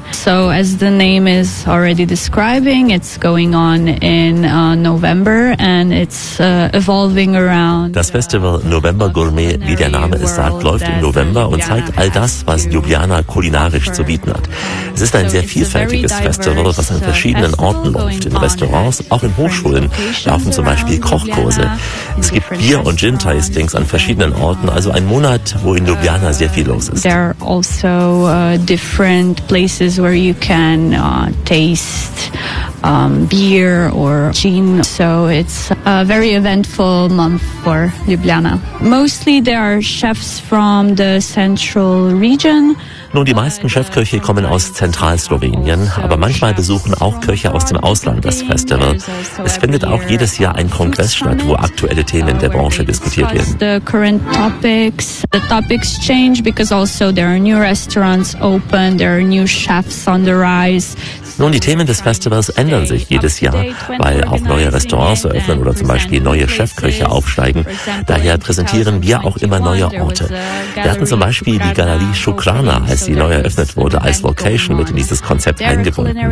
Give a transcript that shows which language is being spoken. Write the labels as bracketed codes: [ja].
[en] So as the name is already describing, it's going on in November and it's evolving around. [de] Das Festival November Gourmet, wie der Name es sagt, läuft im November und zeigt all das, was Ljubljana kulinarisch zu bieten hat. Es ist ein sehr vielfältiges Festival, was an verschiedenen Orten läuft. In Restaurants, auch in Hochschulen, laufen zum Beispiel Kochkurse. Es gibt Bier- und Gin-Tastings an verschiedenen Orten, also ein Monat, wo in Ljubljana sehr viel los ist. [en] There are also different places where you can taste beer or gin. So it's a very eventful month for Ljubljana. Mostly there are chefs from the central region. [de] Nun, die meisten Chefköche kommen aus Zentralslowenien, aber manchmal besuchen auch Köche aus dem Ausland das Festival. Es findet auch jedes Jahr ein Kongress statt, wo aktuelle Themen der Branche diskutiert werden. [en] The current topics, the topics change because also there are new restaurants open, there are new chefs on the rise. [de] Nun, die Themen des Festivals ändern sich jedes Jahr, weil auch neue Restaurants eröffnen oder zum Beispiel neue Chefköche aufsteigen. Daher präsentieren wir auch immer neue Orte. Wir hatten zum Beispiel die Galerie Shukrana, als sie neu eröffnet wurde, als Location mit in dieses Konzept eingebunden.